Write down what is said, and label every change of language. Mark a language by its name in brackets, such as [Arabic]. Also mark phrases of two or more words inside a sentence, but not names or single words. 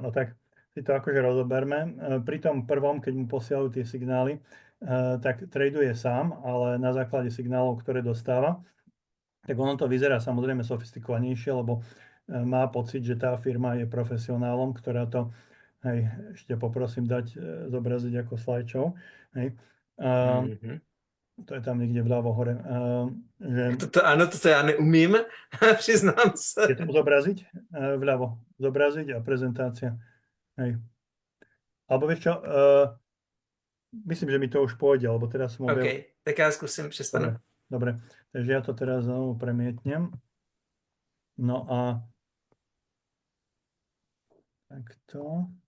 [Slovak] No tak si to akože rozoberme. Pri tom prvom, keď mu posielajú tie signály, tak traduje sám, ale na základe signálov, ktoré dostáva. Tak ono to vyzerá samozrejme sofistikovanejšie, lebo má pocit, že tá firma je profesionálom, ktorá to, hej, ešte poprosím dať zobraziť ako slideshow, hej. To je tam niekde vľavo hore. [Czech] Ano, to já neumím, přiznám se. [Slovak] Je to zobraziť? Vľavo. Zobraziť a prezentácia. Hej. Alebo vieš čo, myslím, že mi to už pôjde, lebo teraz som objavil... [Czech] OK, tak já zkusím, přestanu. [Slovak] Dobre, takže ja to teraz znovu premietnem. No a takto.